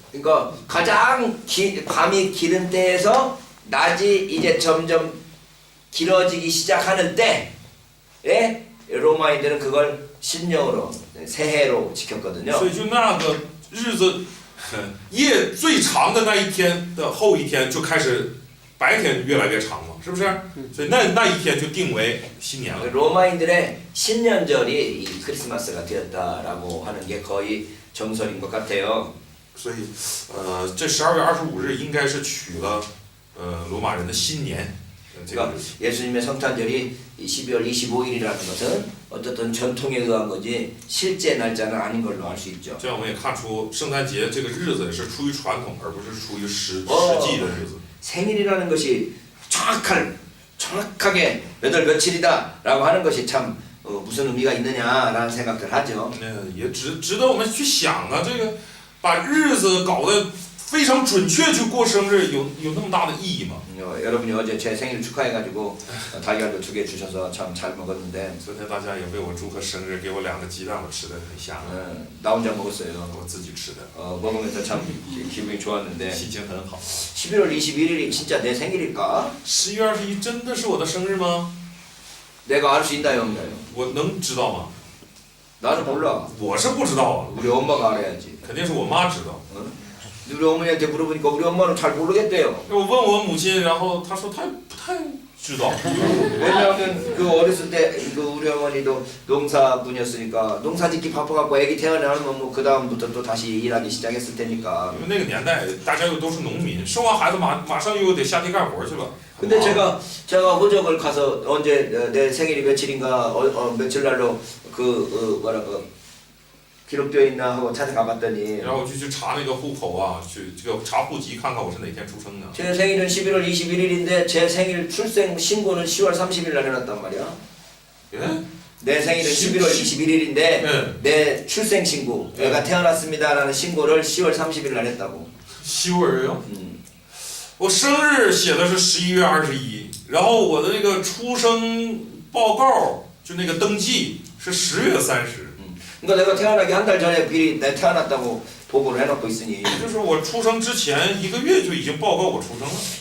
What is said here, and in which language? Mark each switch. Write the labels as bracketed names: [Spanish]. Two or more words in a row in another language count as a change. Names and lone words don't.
[Korean] 그러니까 가장 밤이 길은 때에서 낮이 이제 점점 길어지기 시작하는 때에 로마인들은 그걸 신령으로 새해로 지켰거든요. [Chinese] 所以就那个日子，夜最长的那一天的后一天就开始白天越来越长了，是不是？所以那一天就定为新年了。 [Korean] 로마인들의 신년절이 이 크리스마스가 되었다라고 하는 게 거의 정설인 것 같아요. [Chinese] 所以这12月25日应该是取了罗马人的新年。 [Korean] 그러니까 예수님의 성탄절이 12월 25일이라는 것은 어쨌든 전통에 의한 거지 실제 날짜는 아닌 걸로 알 수 있죠. [Chinese] 这样我们也看出圣诞节这个日子是出于传统，而不是出于实际的日子。 [Korean] 생일이라는 것이 정확하게 몇 월 며칠이다라고 하는 것이 참 무슨 의미가 있느냐라는 생각들 하죠. [Chinese] 也值得我们去想啊，这个把日子搞得非常准确去过生日，有那么大的意义吗？ [Korean] 여러분이 어제 제 생일 축하해가지고 달걀도 2개 주셔서 참 잘 먹었는데 [Chinese] 昨天大家也为我祝贺生日，给我2个鸡蛋，我吃的很香， [Korean] 나 혼자 먹었어요. [Chinese] 我自己吃的， [Korean] 먹으면서 참 기분이 좋았는데 [Chinese] 心情很好。 [Korean] 11월 21일이 진짜 내 생일일까? [Chinese] 11 月21真的是我的生日吗？ [Korean] 내가 알 수 있나요, 없나요? [Chinese] 我能知道吗？ [Korean] 나는 몰라. [Chinese] 我是不知道啊， [Korean] 우리 엄마가 알아야지. [Chinese] 肯定是我妈知道。 [Korean] 우리 어머니한테 물어보니까 우리 엄마는 잘 모르겠대요. [Chinese] 我问我母亲，然后她说她不太知道。 [Korean] 왜냐하면 그 어렸을 때 그 우리 어머니도 농사분이었으니까 농사짓기 바빠갖고 애기 태어나면 뭐 그 다음부터 또 다시 일하기 시작했을 테니까. [Chinese] 因为那个年代大家又都是农民，生完孩子马上又得下地干活去了。 [Korean] 근데 제가 호적을 가서 언제 내 생일이 며칠인가 며칠 날로 뭐라고 기록되어 있나 하고 찾아가봤더니 [Chinese] 然后我就去查那个户口啊，去这个查户籍看看我是哪天出生的。 [Korean] 제 생일은 11월 21일인데 제 생일 출생 신고는 10월 30일 날 해놨단 말이야. [Chinese] 哎， [Korean] 내 생일은 11월 21일인데 내 출생 신고 내가 태어났습니다라는 신고를 10월 30일 날 했다고. [Chinese] 10 月哟。我生日写的是11月21，然后我的那个出生报告就那个登记是10月30。 [Korean] 그러니까 내가 태어나기 한 달 전에 미리 내가 태어났다고 보고를 해놓고 있으니 [Chinese] 就是我出生之前1个月就已经报告我出生了，